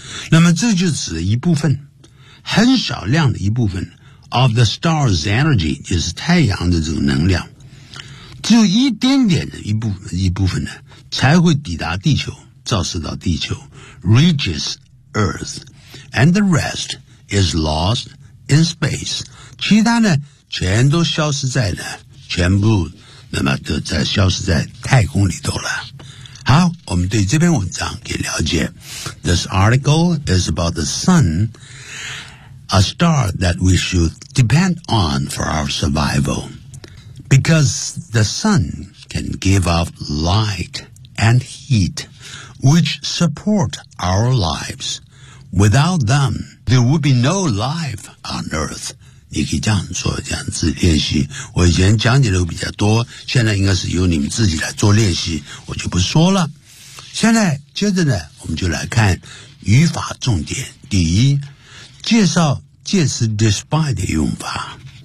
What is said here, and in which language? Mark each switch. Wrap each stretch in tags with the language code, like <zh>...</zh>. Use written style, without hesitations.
<zh>那么这就指一部分很少量的一部分</zh> <en>of the star's energy，</en> <zh>也是太阳的这种能量，只有一点点的一部分呢才会抵达地球，照射到地球</zh> <en>reaches earth and the rest is lost in space，</en> <zh>其他呢全都消失在呢全部那么都在消失在太空里头了。好，我们对这篇文章给了解。</zh> <en>This article is about the sun, a star that we should depend on for our survival. Because the sun can give off light and heat, which support our lives. Without them, there would be no life on Earth.</en> <zh>你可以这样做，这样子练习。我以前讲解的比较多，现在应该是由你们自己来做练习，我就不说了。现在接着呢，我们就来看语法重点。第一，介绍介词 despite 的用法。</zh>